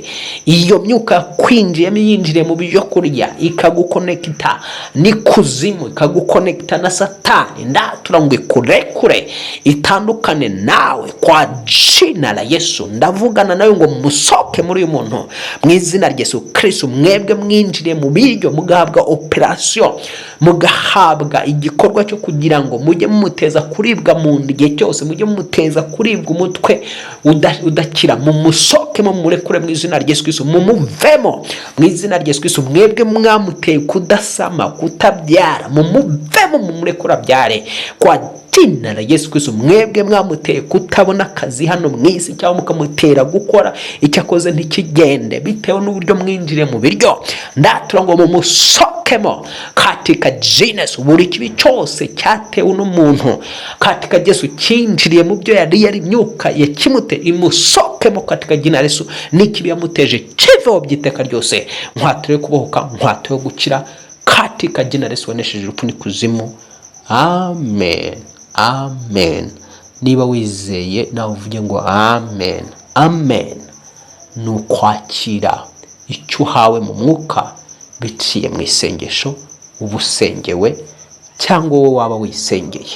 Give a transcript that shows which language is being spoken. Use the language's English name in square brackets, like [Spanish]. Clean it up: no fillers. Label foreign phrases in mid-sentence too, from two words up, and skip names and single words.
[Kinyarwanda] Iyo myuka yakwinjiyemo yinjire mu byo kurya, ikagukonekita n'ikuzimu, ikagukonekita na Satani. Ndatura ngo ikurekure, itandukane nawe [Swahili] kwa jina la Yesu. [Kinyarwanda] Ndavugana nawe ngo musoke muri uyu muntu mu izina rya Yesu Kristo. Mwebwe mwinjire mu biryo, mugahabwa operation, mugahabwa igikorwa cyo kugira ngo mujye mumuteza kuribwa mu nda igihe cyose, mujye mumuteza kuribwa umutwe udakira. Mumusoke murekure mu izina rya Yesu Kristo, mumuvemo mu izina rya Yesu Kristo. Mwebwe mwamuteye kudasama, kutabyara, mumuvemo mumurekura byare [Swahili] kwa jina la Yesu Kristo. [Kinyarwanda] Mwebwe mwamuteye kutabona akazi hano mu isi, cyangwa mukamutera gukora icyo akoze ntikigende bitewe n'uburyo mwinjire mu biryo, ndatura ngo mumusokemo [Swahili] katika jina Yesu. [Kinyarwanda] Buri kibi cyose cyatewe n'umuntu katika Yesu cyinjiriye mu byo yari imyuka yakimute, imusokemo [Swahili] katika jina Yesu. [Kinyarwanda] N'ikibi yamuteje kiveho byiteka ryose. Nkwatuye kubohoka, nkwatuye gukira [Swahili] katika jina Yesu [Kinyarwanda] wanesheje urupfu n'ikuzimu. Amen. Amen. Niba wizeye nawe uvuge ngo amen. Amen. Nukwakira icyo uhawe mu mwuka biciye mu isengesho ubusengewe, cyangwa wowe waba wisengeye.